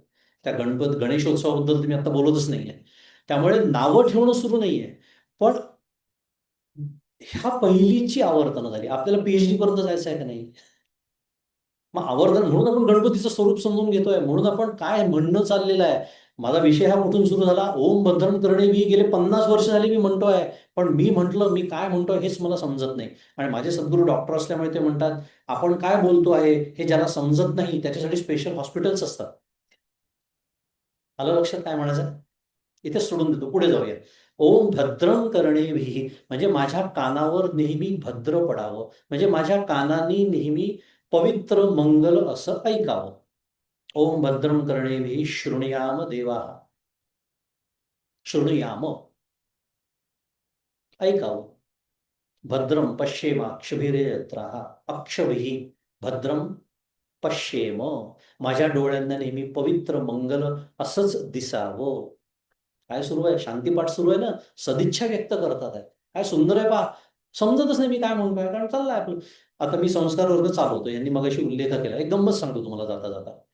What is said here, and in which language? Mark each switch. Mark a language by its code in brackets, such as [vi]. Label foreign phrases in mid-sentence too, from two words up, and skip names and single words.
[mr] त्या गणेशोत्सवाबद्दल तुम्ही आता बोलतच नाहीये. त्यामुळे नावं ठेवणं सुरू नाहीये, पण ह्या पहिलीची आवर्तनं झाली. आपल्याला पीएचडी पर्यंत जायचं आहे का नाही? मग आवर्तन म्हणून आपण गणपतीचं स्वरूप समजून घेतोय, म्हणून आपण काय म्हणणं चाललेलं आहे. माझा विषय हा कुठून सुरू झाला, [sa] ओम भद्रं कर्णेभिः [mr] गेले 50 वर्ष झाली मी म्हणतोय, पण मी म्हटलं मी काय म्हणतोय हेच मला समजत नाही. आणि माझे सद्गुरू डॉक्टर असल्यामुळे ते म्हणतात आपण काय बोलतो आहे हे ज्याला समजत नाही त्याच्यासाठी [en] special hospitals [mr] असतात. आलं लक्षात काय म्हणायचं? इथे सोडून देतो, पुढे जाऊया. [sa] ओम भद्रं कर्णेभिः म्हणजे माझ्या कानावर नेहमी भद्र पडावं, म्हणजे माझ्या कानांनी नेहमी पवित्र मंगल असं ऐकावं. ओम भद्रं कर्णेभिः शृणुयाम देवाः. [mr] शृणुयाम ऐकावं. [sa] भद्रं पश्येम अक्षभिर्यजत्राः. अक्षभिः भद्रं पश्येम, [mr] माझ्या डोळ्यांना नेहमी पवित्र मंगल असंच दिसावं. काय सुरू आहे? शांतीपाठ सुरू आहे ना, सदिच्छा व्यक्त करतात आहे. काय सुंदर आहे पहा. समजतच नाही मी काय म्हणतोय, कारण चाललंय आपलं. आता मी संस्कार वर्ग चालवतो, यांनी मगाशी उल्लेख केला, एक गंमत सांगतो तुम्हाला जाता जाता.